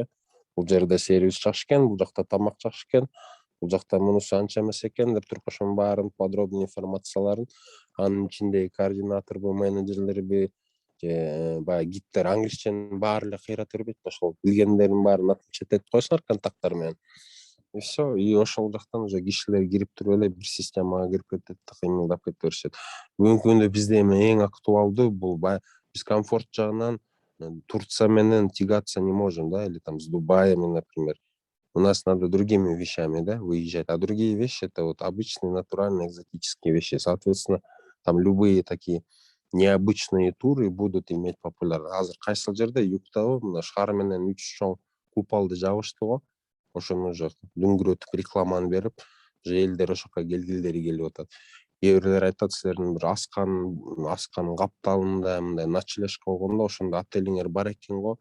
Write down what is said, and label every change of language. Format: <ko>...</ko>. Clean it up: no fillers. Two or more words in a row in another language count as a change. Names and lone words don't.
<ky>Бул жерде сервис жакшы экен, бул жакта тамак жакшы экен, бул жакта мунусу анча эмес экен деп туруп ошонун баарын подробный информацияларын анын ичиндеги координаторбу, менеджерлерби же баягы гидтер, англисченин баары эле кыйрат бербейт. Ошол билгендердин баарын отмечать этип коесуңар контакттар менен.</ky> <ru>И все,</ru> <ky>и ошол жактан уже кишилер кирип туруп эле бир системага кирип кетет, кыймылдап кете беришет. Бүгүнкү күндө бизде эми эң актуалдуу бул биз комфорт жагынан Турция менен</ky> <ru>тягаться не можем, да, или там с Дубаями, например. У нас надо другими вещами, да, выезжать. А другие вещи это вот обычные, натуральные, экзотические вещи. Соответственно, там любые такие необычные туры будут иметь популярность.</ru> <ky>Азыр кайсыл жерде юктабы мына шаар менен 3 чоң куполду жабышты го. Ошону уже дүңгүрөтүп рекламаны берип, уже элдер ошоко келгилдери келип атат. Кээ бирлер айтат, силердин бир аскан капталында мындай ночлежка болгондо ошондо отелиңер бар экен го.</ky>